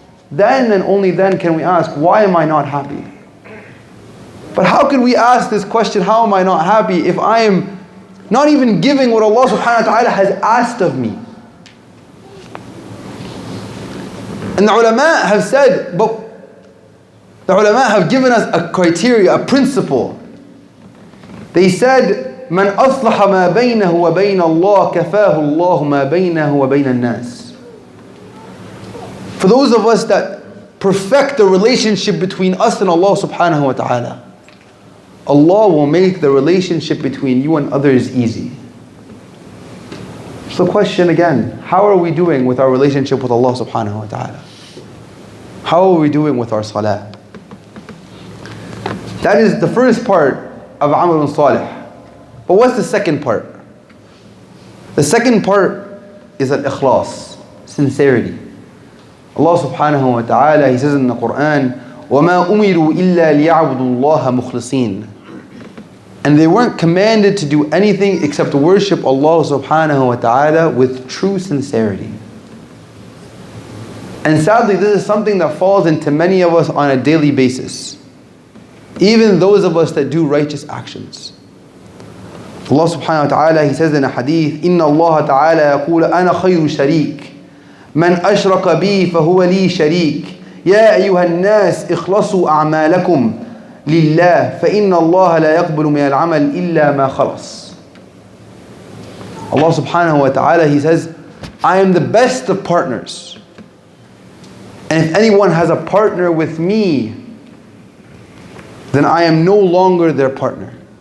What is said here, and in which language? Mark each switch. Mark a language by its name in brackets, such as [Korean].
[English] then and only then can we ask, why am I not happy? But how can we ask this question, how am I not happy, if I am not even giving what Allah subhanahu wa ta'ala has asked of me? And the ulama have said, but the ulama have given us a criteria, a principle. They said, [Arabic] من أصلح ما بينه وبين الله كفاه الله ما بينه وبين الناس. [English] For those of us that perfect the relationship between us and Allah subhanahu wa ta'ala, Allah will make the relationship between you and others easy. So the question again, how are we doing with our relationship with Allah subhanahu wa ta'ala? How are we doing with our salah? That is the first part of Amalun Salih. But what's the second part? The second part is al-ikhlas, sincerity. Allah subhanahu wa ta'ala, He says in the Quran, [Arabic] وَمَا أُمِرُوا إِلَّا لِيَعْبُدُوا اللَّهَ مُخْلِصِينَ. [English] And they weren't commanded to do anything except to worship Allah subhanahu wa ta'ala with true sincerity. And sadly, this is something that falls into many of us on a daily basis. Even those of us that do righteous actions. Allah subhanahu wa ta'ala, He says in a hadith, [Arabic] إِنَّ اللَّهَ تَعَالَى يَقُولُ أَنَا خَيْرُ شَرِيكٍ مَنْ أَشْرَكَ بِي فَهُوَ لِي شَرِيكٌ يَا أَيُّهَا النَّاسِ اخْلَصُوا أَعْمَالَكُمْ لله فإن الله لا يقبل من العمل إلا ما خلص. [English] Allah subhanahu wa ta'ala, He says, I am the best of partners. And if anyone has a partner with me, then I am no longer their partner.